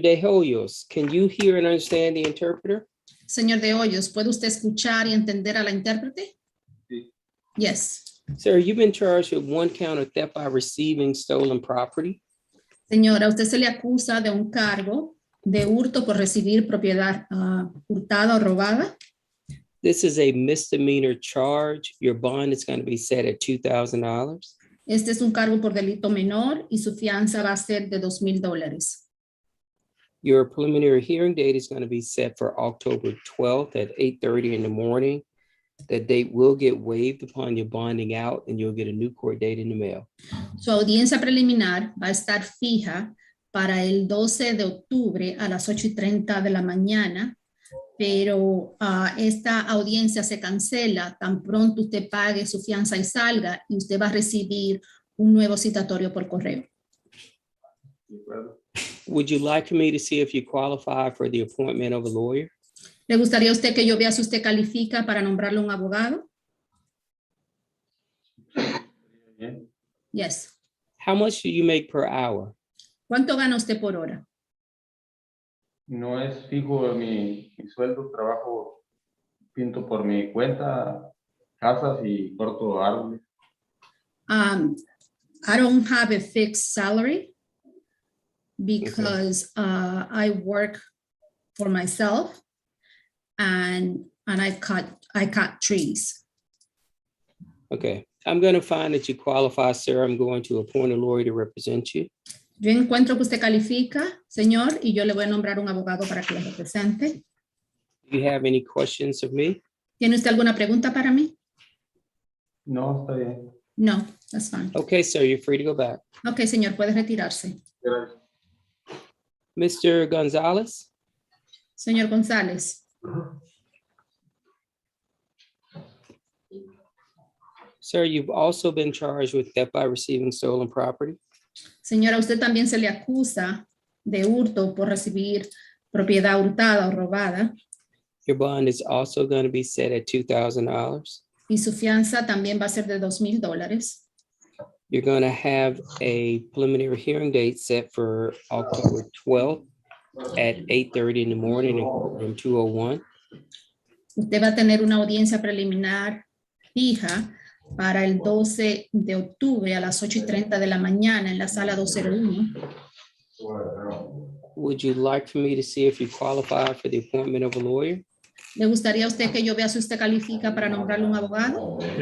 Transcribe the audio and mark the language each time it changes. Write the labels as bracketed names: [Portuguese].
[English] De Hoyos, can you hear and understand the interpreter? [Spanish] Señor de Hoyos, ¿puede usted escuchar y entender a la intérprete? Sí. [English] Yes. Sir, you've been charged with one count of theft by receiving stolen property. [Spanish] Señora, usted se le acusa de un cargo de hurto por recibir propiedad hurtada o robada. [English] This is a misdemeanor charge. Your bond is going to be set at $2,000. [Spanish] Este es un cargo por delito menor y su fianza va a ser de $2,000. [English] Your preliminary hearing date is going to be set for October 12th at 8:30 in the morning. That date will get waived upon your bonding out and you'll get a new court date in the mail. [Spanish] Su audiencia preliminar va a estar fija para el 12 de octubre a las 8:30 de la mañana, pero esta audiencia se cancela tan pronto usted pague su fianza y salga y usted va a recibir un nuevo citatorio por correo. [English] Would you like for me to see if you qualify for the appointment of a lawyer? [Spanish] ¿Le gustaría a usted que yo vea si usted califica para nombrarle un abogado? Bien. [English] Yes. How much do you make per hour? [Spanish] ¿Cuánto gana usted por hora? No es fijo mi sueldo, trabajo, pinto por mi cuenta, casas y corto árboles. [English] I don't have a fixed salary because I work for myself and I cut trees. Okay, I'm going to find that you qualify, sir. I'm going to appoint a lawyer to represent you. [Spanish] Yo encuentro que usted califica, señor, y yo le voy a nombrar un abogado para que lo represente. [English] Do you have any questions of me? [Spanish] ¿Tiene usted alguna pregunta para mí? No, está bien. [English] No, that's fine. Okay, sir, you're free to go back. [Spanish] Ok, señor, puede retirarse. Gracias. [English] Mr. Gonzalez? [Spanish] Señor González. [English] Sir, you've also been charged with theft by receiving stolen property. [Spanish] Señora, usted también se le acusa de hurto por recibir propiedad hurtada o robada. [English] Your bond is also going to be set at $2,000. [Spanish] Y su fianza también va a ser de $2,000. [English] You're going to have a preliminary hearing date set for October 12th at 8:30 in the morning in courtroom 201. [Spanish] Usted va a tener una audiencia preliminar fija para el 12 de octubre a las 8:30 de la mañana en la sala 201. [English] Would you like for me to see if you qualify for the appointment of a lawyer? [Spanish] ¿Le gustaría a usted que yo vea si usted califica para nombrarle un abogado?